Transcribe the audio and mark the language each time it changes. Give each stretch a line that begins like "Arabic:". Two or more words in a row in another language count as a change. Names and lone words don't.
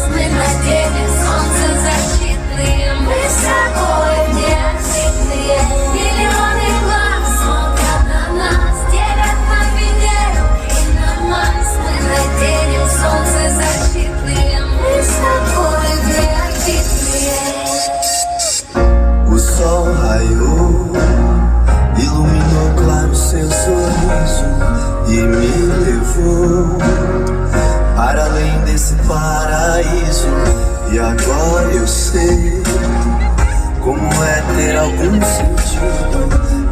Russian: Мы надели солнцезащитные, мы с тобой неотличные. Миллионы глаз смотрят на нас, терят на Венеру и на Марс. Мы надели солнцезащитные, мы с тобой неотличные.
Portuguese: O sol raiou, iluminou claro seu sorriso e me levou para além desse paraíso. E agora eu sei como é ter algum sentido.